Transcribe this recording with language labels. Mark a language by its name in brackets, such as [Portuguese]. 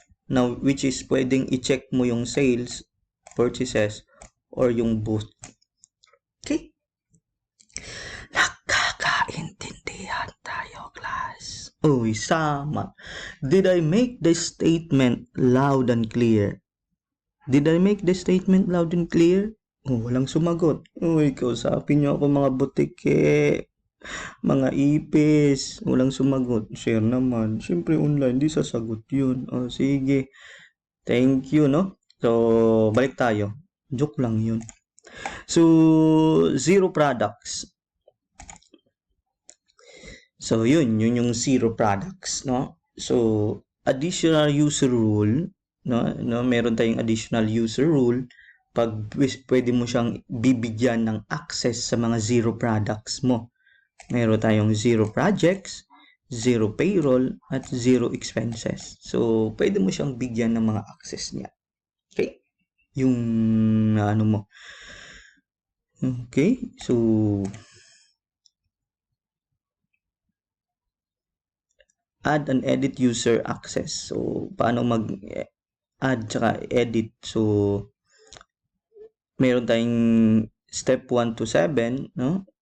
[English] Now, which is [Filipino] pwedeng i-check mo yung sales, purchases, or yung booth. Okay? Nakakaintindihan tayo, class. Uy, sama. [English] Did I make the statement loud and clear? Did I make the statement loud and clear? [Filipino] Walang sumagot. Uy, kausapin nyo ako mga butike. Mga ipis. Walang sumagot. Share naman. Siyempre online, di sasagot yun. Sige. [English] Thank you, [Filipino] no? So, balik tayo. Joke lang yun. So, zero products. So, yun yung zero products, no? So, additional user rule, no? Meron tayong additional user rule pag pwede mo siyang bibigyan ng access sa mga zero products mo. Meron tayong zero projects, zero payroll, at zero expenses. So, pwede mo siyang bigyan ng mga access niya. Okay? Yung ano mo. Okay? [English] So, add and edit user access. [Filipino] So, paano mag-add tsaka edit? So, meron tayong step 1 to 7, no?